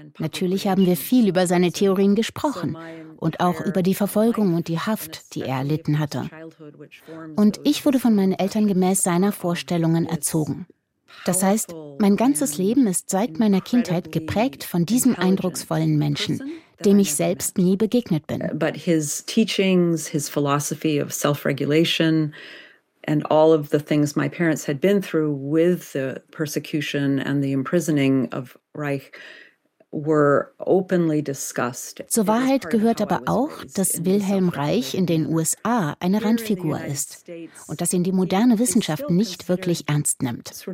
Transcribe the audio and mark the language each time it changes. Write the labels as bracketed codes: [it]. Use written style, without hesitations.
[de] Natürlich haben wir viel über seine Theorien gesprochen und auch über die Verfolgung und die Haft, die er erlitten hatte. Und ich wurde von meinen Eltern gemäß seiner Vorstellungen erzogen. Das heißt, mein ganzes Leben ist seit meiner Kindheit geprägt von diesem eindrucksvollen Menschen, dem ich selbst nie begegnet bin. [en] But his teachings, his philosophy of self-regulation and all of the things my parents had been through with the persecution and the imprisoning of Reich [de] Zur Wahrheit gehört aber auch, dass Wilhelm Reich in den USA eine Randfigur ist und dass ihn die moderne Wissenschaft nicht wirklich ernst nimmt.